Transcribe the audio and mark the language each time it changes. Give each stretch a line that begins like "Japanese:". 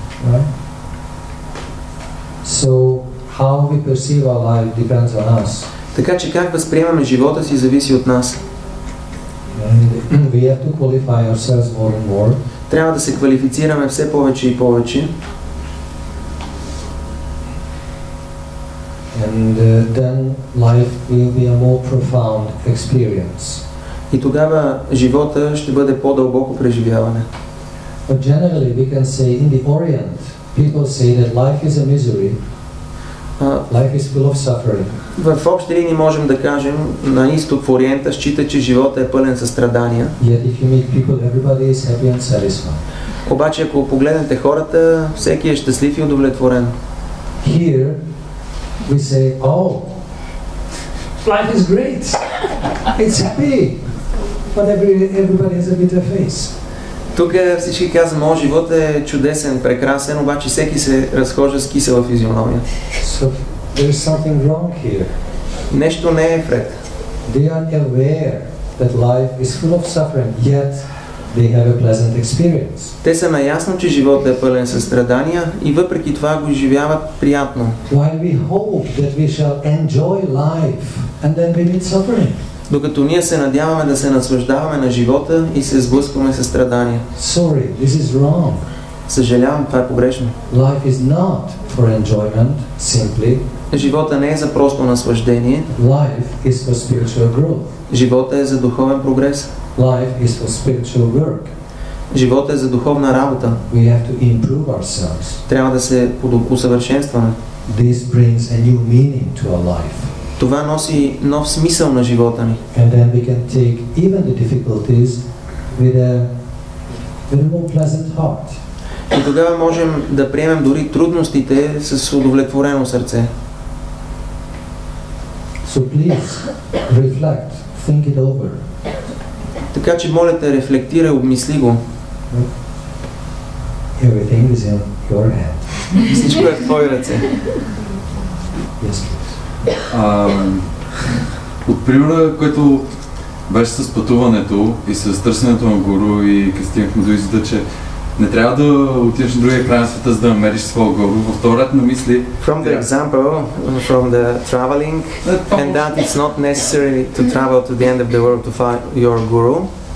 English: Right? So how we perceive our life depends on us.
Bulgarian: Така че как възприемаме живота си зависи от нас.
English: And we have to qualify ourselves more and more.
Bulgarian: Трябва да се квалифицираме все повече и повече.
English: And then life will be a more profound experience.
Bulgarian: И тогава живота ще бъде по-дълбоко преживяване.
English: But generally we can say in the Orient, people say that life is a misery, life is full of suffering.
Bulgarian: В общи линии можем да кажем, на изток в Ориента счита, че живота е пълен със страдания.
English: Yet if you meet people, everybody is happy and satisfied.
Bulgarian: Обаче ако погледнете хората, всеки е щастлив и удовлетворен.
English: Here we say, oh, life is great, it's happy, but everybody has a bitter face.
Bulgarian: Тук всички казваме, о, животът е чудесен, прекрасен, обаче всеки се разхожда с кисела физиономия.
English: So there is something wrong here.
Bulgarian: Нещо не е вред.
English: They are aware that life is full of suffering, yet they have a pleasant experience.
Bulgarian: Те са наясно, че животът е пълен със страдания и въпреки това го изживяват приятно.
English: While we hope that we shall enjoy life and then we meet suffering.
Bulgarian: Докато ние се надяваме да се наслаждаваме на живота и се сблъскваме със страдания.
English: Sorry, this is wrong.
Bulgarian: Съжалявам, това е погрешно.
English: Life is not for enjoyment simply.
Bulgarian: Живота не е за просто наслаждение.
English: Life is for spiritual growth.
Bulgarian: Живота е за духовен прогрес.
English: Life is for spiritual work.
Bulgarian: Живота е за духовна работа.
English: We have to improve ourselves.
Bulgarian: Трябва да се усъвършенстваме.
English: This brings a new meaning to our life.
Bulgarian: Това носи нов смисъл на живота ни.
English: And then we can take even the difficulties with a more pleasant heart.
Bulgarian: И тогава можем да приемем дори трудностите с удовлетворено сърце.
English: So please reflect, think it over.
Bulgarian: Така че моля те, рефлектирай, обмисли го.
English: Everything is in your hand.
Bulgarian: Всичко е в твои ръце.
English: Yes, please.
Bulgarian: От примера, който беше с пътуването и с търсенето на гуру и като стигнахме до извода, че не трябва да отидеш на другия край на света, за да намериш своя гуру. В този ред на мисли...
English: From the example, from the traveling, and that it's not necessary to travel to the end of the world to find your guru.